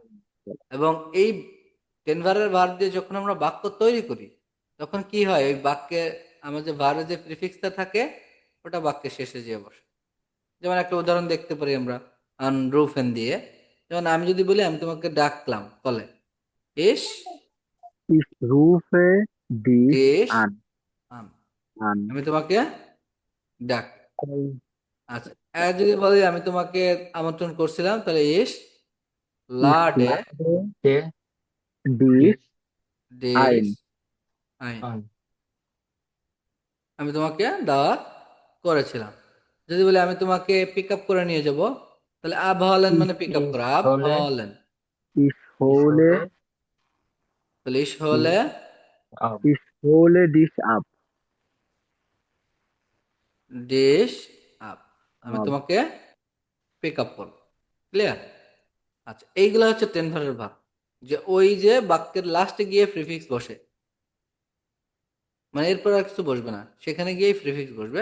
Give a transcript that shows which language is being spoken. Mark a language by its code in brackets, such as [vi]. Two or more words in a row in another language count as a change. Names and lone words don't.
[bn] এবং এই টেন ভারের ভার্ব দিয়ে যখন আমরা বাক্য তৈরি করি, তখন কি হয়, ওই বাক্যে আমার যে ভার্বের যে প্রিফিক্সটা থাকে ওটা বাক্যের শেষে যেয়ে বসে। যেমন একটা উদাহরণ দেখতে পারি আমরা আনরুফেন দিয়ে। যেমন আমি যদি বলি আমি তোমাকে ডাকলাম কলে, ইস [de] Ich rufe dich [bn] ডিশ [de] an, [bn] আন, [de] an। [bn] আমি তোমাকে ডাক। আচ্ছা, আর যদি বলি আমি তোমাকে আমন্ত্রণ করছিলাম, তাহলে ইস [de] Ich [bn] লাডে [de] lade [bn] কে [de] dich [bn] ডিস ডিশ [de] ein, [bn] আইন, অন আমি তোমাকে দাওয়াত করেছিলাম। যদি বলি আমি তোমাকে [en] pick up [bn] করে নিয়ে যাব, তাহলে [de] abholen [bn] মানে [en] pick up [bn] ইস করা, আব হলে হলেন। [de] ich [bn] ইস [de] hole, [bn] হলে তাহলে [de] Ich hole [bn] আব [de] ich hole dich ab, dich ab, [bn] আমি [de] ab। [bn] তোমাকে [en] pick up [bn] করবো। ক্লিয়ার? আচ্ছা, এইগুলা হচ্ছে টেন ভারের ভাগ, যে ওই যে বাক্যের লাস্টে গিয়ে প্রিফিক্স বসে, মানে এরপর আর কিছু বসবে না, সেখানে গিয়ে প্রিফিক্স বসবে।